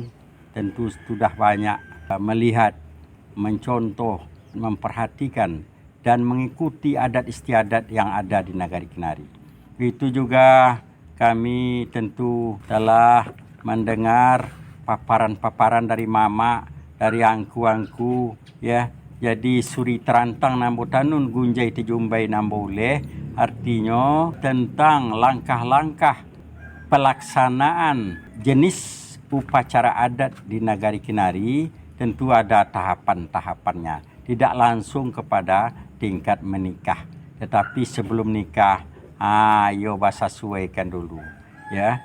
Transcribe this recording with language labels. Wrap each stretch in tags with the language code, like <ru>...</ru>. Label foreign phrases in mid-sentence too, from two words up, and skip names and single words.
<id>Tentu sudah banyak melihat, mencontoh, memperhatikan dan mengikuti adat istiadat yang ada di Nagari Kinari. Itu juga kami tentu telah mendengar paparan-paparan dari mama, dari angku-angku, ya.</id> <min>Jadi suri terantang nambo tanun gunjai tejumbai nambo uleh,</min> <id>artinya tentang langkah-langkah pelaksanaan jenis upacara adat di Nagari Kinari. Tentu ada tahapan-tahapannya, tidak langsung kepada tingkat menikah, tetapi sebelum nikah ayo bahasa suaikan dulu, ya.</id>